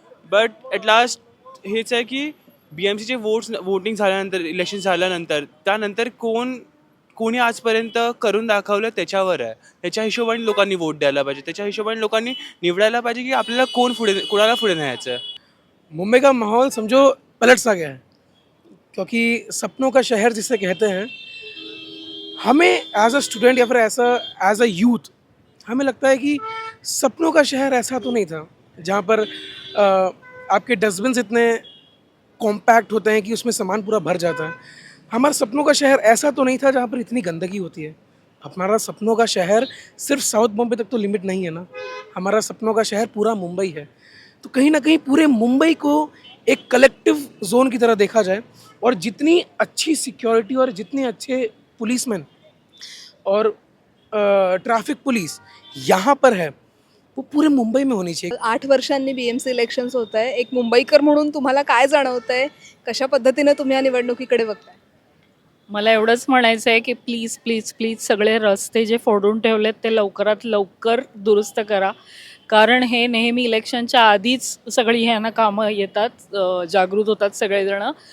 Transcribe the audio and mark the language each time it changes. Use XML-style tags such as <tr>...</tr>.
<en>but at last</en> <mr>हेच आहे की BMCचे वोटिंग झाल्यानंतर, इलेक्शन झाल्यानंतर, त्यानंतर कोणी आजपर्यंत करून दाखवलं त्याच्यावर आहे. त्याच्या हिशोबाने लोकांनी वोट द्यायला पाहिजे. त्याच्या हिशोबाने लोकांनी निवडायला पाहिजे की आपल्याला कोणाला पुढे न्यायचं आहे.</mr> <hi>मुंबई का माहौल समझो पलट सा गया है, क्योंकि सपनों का शहर जिसे कहते हैं, हमें</hi> <en>as a student</en> <hi>या फिर ऐसा</hi> <en>as a youth</en> <hi>हमें लगता है कि सपनों का शहर ऐसा तो नहीं था जहाँ पर आपके डस्टबिन इतने कॉम्पैक्ट होते हैं कि उसमें सामान पूरा भर जाता है. हमारा सपनों का शहर ऐसा तो नहीं था जहाँ पर इतनी गंदगी होती है. हमारा सपनों का शहर सिर्फ साउथ बॉम्बे तक तो लिमिट नहीं है ना. हमारा सपनों का शहर पूरा मुंबई है. तो कहीं ना कहीं पूरे मुंबई को एक कलेक्टिव जोन की तरह देखा जाए और जितनी अच्छी सिक्योरिटी और जितने अच्छे पुलिसमैन और ट्रैफिक पुलिस यहाँ पर है, वो पूरे मुंबई में होनी चाहिए.</hi> <mr>8 वर्षांनी BMC इलेक्शन्स होत आहे. एक मुंबईकर म्हणून तुम्हाला काय जाणवतंय, कशा पद्धतीने तुम्ही या निवडणुकीकडे बघताय? मला एवढंच म्हणायचं आहे की प्लीज प्लीज प्लीज सगळे रस्ते जे फोडून ठेवलेत ते लवकरात लवकर दुरुस्त करा. कारण हे नेहमी इलेक्शनच्या आधीच सगळी ह्यांना कामं येतात, जागृत होतात सगळेजणं.</mr>